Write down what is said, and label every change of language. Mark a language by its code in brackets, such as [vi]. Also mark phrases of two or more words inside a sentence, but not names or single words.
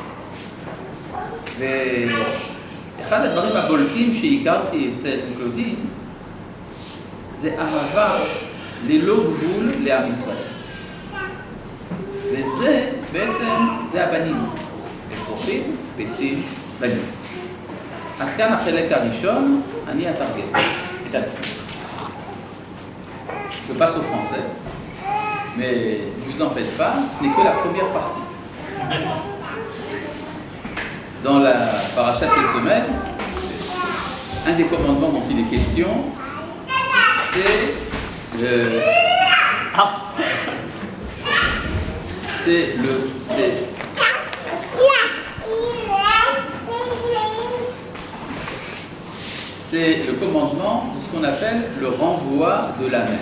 [he] ואחד הדברים הבולטים שהכרתי אצל קלודין זה אהבה ללא גבול לעם ישראל. וזה בעצם, זה הבנים. אפרוחים, ביצים, בנים. עד כאן החלק הראשון, אני אתרגם את עצמי. [fr] Je passe au français, mais ne vous en faites pas, ce n'est que la première partie. Dans la paracha de cette semaine, un des commandements dont il est question, c'est le commandement de ce qu'on appelle le renvoi de la mer.